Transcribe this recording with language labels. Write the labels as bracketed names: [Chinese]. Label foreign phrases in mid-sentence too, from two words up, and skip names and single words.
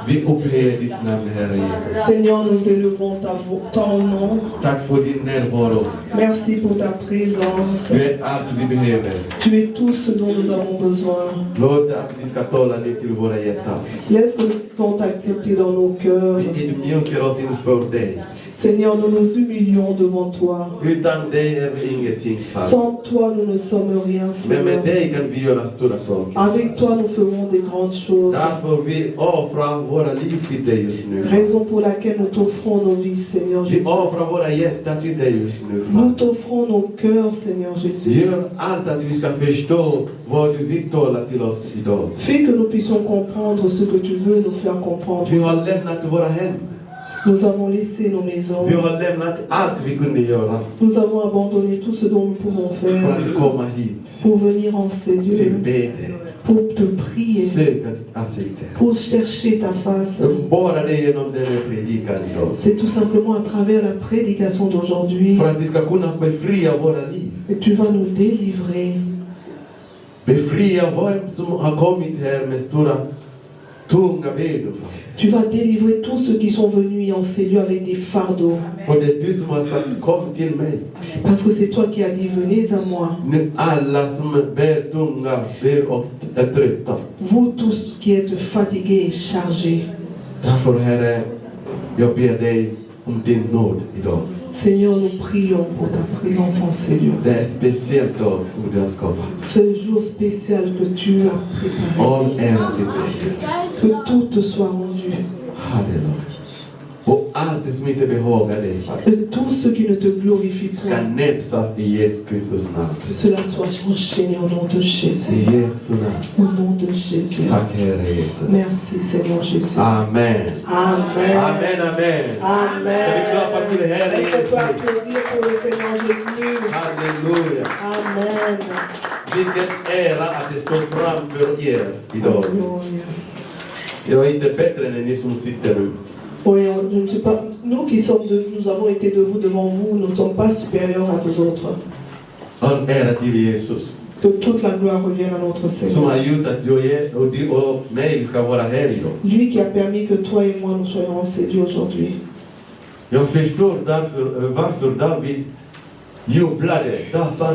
[Swedish] upphöjer ditt namn, Herre Jesus. [French] Seigneur, nous élevons ton nom. [Swedish] Tack för din närvaro. [French] Merci pour ta présence. [Swedish] Du är allt vi behöver. [French] Tu es tout ce dont nous avons besoin. [Swedish] Låt att vi ska tala ner till våra hjärtan. [French] Laisse que nous puissions t'accepter dans nos cœurs. [Swedish] Vi ödmjukar oss inför dig. [French] Seigneur, nous nous humilions devant toi. [Swedish] Utan dig är vi ingenting, Fader. [French] Sans toi, nous ne sommes rien, [Swedish] Men med [French] Seigneur. [Swedish] dig kan vi göra stora saker. [French] Avec toi, nous ferons des grandes choses. [Swedish] Därför vi offrar våra liv till dig just nu. [French] Raison pour laquelle nous t'offrons nos vies, Seigneur [Swedish] Vi [French] Jésus. [Swedish] offrar våra hjärtan till dig just nu, [French] Nous [Swedish] Fader. [French] t'offrons nos cœurs, Seigneur Jésus. [Swedish] Gör allt att vi ska förstå vad du vill tala till oss idag. [French] Fais que nous puissions comprendre ce que tu veux nous faire comprendre. [Swedish] Vi har lämnat våra hem. [French] Nous avons laissé nos maisons. [Swedish] Vi har lämnat allt vi kunde göra [French] Nous avons abandonné tout ce dont nous pouvons [Swedish] för [French] faire [Swedish] att komma hit. [French] pour venir en ces [Swedish] Till [French] lieux, [Swedish] bede. [French] pour te prier, [Swedish] Söka ditt ansikte. [French] pour chercher ta face. [Swedish] Bara det genom den här predikan idag. [French] C'est tout simplement à travers la prédication d'aujourd'hui [Swedish] För att vi ska kunna befria våra liv. [French] que tu vas nous délivrer. [Swedish] Befria vem som har kommit här med stora, tunga bördor. [French] Tu vas délivrer tous ceux qui sont venus en ces lieux avec des fardeaux. [Swedish] För det är du som har sagt kom till mig. [French] Parce que c'est toi qui as dit, venez à moi. [Swedish] Nu alla som bär tunga bär och är trötta. [French] Vous tous qui êtes fatigués et chargés. [Swedish] Därför Herre, jag ber dig om din nåd idag. [French] Seigneur, nous prions pour ta présence en ces lieux. [Swedish] Det är en speciell dag som du har skapat. [French] Ce jour spécial que tu as préparé. [Swedish] All ära till dig. [French] Que tout te soit rendu. [Swedish] Halleluja. Och allt det som inte behagar dig [French] Que tout ce qui ne te glorifie [Swedish] ska [French] point, [Swedish] näpsas i Jesu Kristus namn. [French] que cela soit enchaîné au nom de [Swedish] I [French] Jésus. [Swedish] Jesu namn. [French] Au nom de Jésus. [Swedish] Tack Herre Jesus. [French] Merci Seigneur Jésus. Amen. Amen. Amen, amen. Amen. [Swedish] Ska vi klappa till Herre [French] Est-ce qu'on [Swedish] Jesus? [French] peut applaudir pour le Seigneur Jésus? [Swedish] Halleluja. Amen. Vilken ära att det står framför er idag. [French] Alléluia. [Swedish] Jag är inte bättre än ni som sitter nu. [French] Oui, je ne sais pas. Nous qui sommes nous avons été debout devant vous, nous ne sommes pas supérieurs à vous autres. [Swedish] All ära till Jesus. [French] Que toute la gloire revienne à notre [Swedish] Som [French] Seigneur. [Swedish] har gjort att jag och du och mig ska vara här idag. [French] Lui qui a permis que toi et moi nous soyons en ces lieux aujourd'hui. [Swedish] Jag förstår därför, varför David jublade, dansade.